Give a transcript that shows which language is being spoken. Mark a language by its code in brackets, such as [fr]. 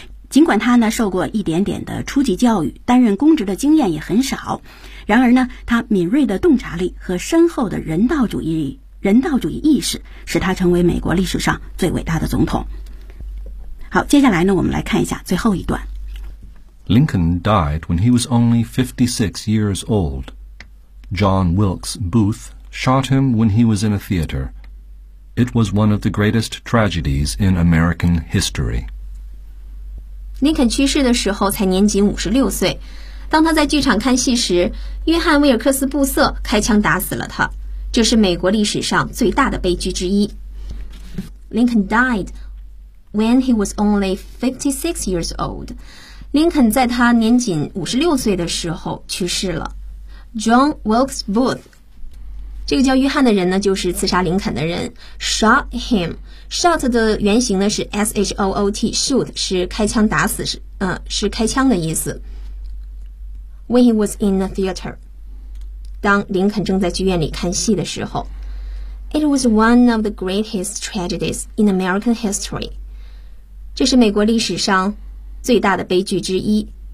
[zh] 尽管他呢受过一点点的初级教育，担任公职的经验也很少，然而呢他敏锐的洞察力和深厚的人道主义意识使他成为美国历史上最伟大的总统。好，接下来呢我们来看一下最后一段。 [en] Lincoln died when he was only 56 years old. John Wilkes Booth shot him when he was in a theater. It was one of the greatest tragedies in American history. [zh] Lincoln 去世的时候才年仅56岁。当他在剧场看戏时，约翰·威尔克斯·布瑟开枪打死了他。这是美国历史上最大的悲剧之一。 [en] Lincoln died when he was only 56 years old. [zh] 林肯在他年仅56岁的时候去世了。 [en] John Wilkes Booth， [zh] 这个叫约翰的人呢，就是刺杀林肯的人。 [en] Shot him， [zh] shot 的原型呢是 shoot， shoot 是开枪打死，是开枪的意思。 [en] When he was in the theater， [zh] 当林肯正在剧院里看戏的时候。 [en] It was one of the greatest tragedies in American history， [zh] 这是美国历史上最大的悲剧之一。